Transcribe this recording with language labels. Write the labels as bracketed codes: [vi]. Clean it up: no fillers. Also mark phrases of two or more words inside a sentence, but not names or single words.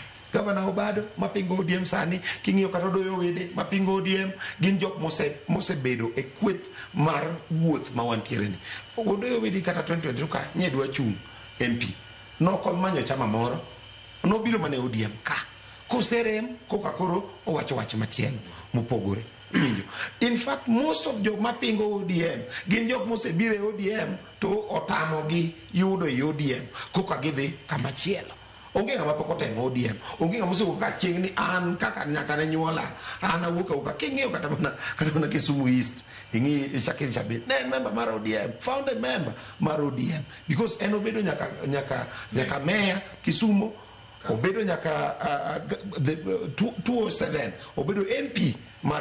[luo] Gavana Obado mapingo ODM sani king'iyo kata Doyo Wede mapingo ODM gin jok mosebedo e kweth mar wuoth ma wantiere ni. Doyo Wede kata 2022 ka nyedwa chung MP nokol manyo chama moro nobiro mane ODM ka koserem koka koro owacho wach machielo mopogore. [en] In fact most of [luo] jok mapingo ODM gin jok mosebire ODM to otamogi yudo ODM koka gidhi kama chielo. Onge ng'ama pok otemo ODM, onge ng'ama osewuok ka chieng' ni an kaka nyaka ne nyuola an awuok king'iyo kata mana Kisumu East ing'i Shakir Shabit ne member mar ODM, [en] founded member [luo] mar ODM because en obedo nyaka mayor Kisumu, obedo nyaka 207 obedo MP mar ODM.